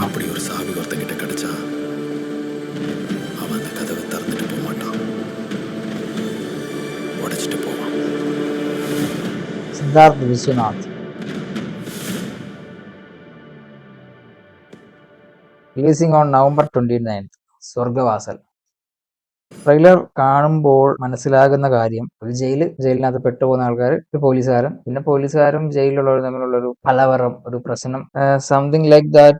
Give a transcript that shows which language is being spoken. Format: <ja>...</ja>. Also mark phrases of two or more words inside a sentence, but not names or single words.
<ta>அப்படி ஒரு சாவி ஒருத்தங்கிட்ட கிடைச்சா அவன் அந்த கதவை திறந்துட்டு போக மாட்டான், உடைச்சிட்டு போவான்.</ta> <ml>സിദ്ധാർത്ഥ് വിശ്വനാഥ്.</ml> <en>releasing on November 29th.</en> <ml>സ്വർഗ്ഗവാസൽ. ട്രെയിലർ കാണുമ്പോൾ മനസ്സിലാകുന്ന കാര്യം, ഒരു ജയിലിനകത്ത് പെട്ടുപോകുന്ന ആൾക്കാർ, ഒരു പോലീസുകാരൻ, പിന്നെ പോലീസുകാരും ജയിലിലുള്ളവരും തമ്മിലുള്ള ഒരു കലവരം, ഒരു പ്രശ്നം,</ml> <en>something like that.</en>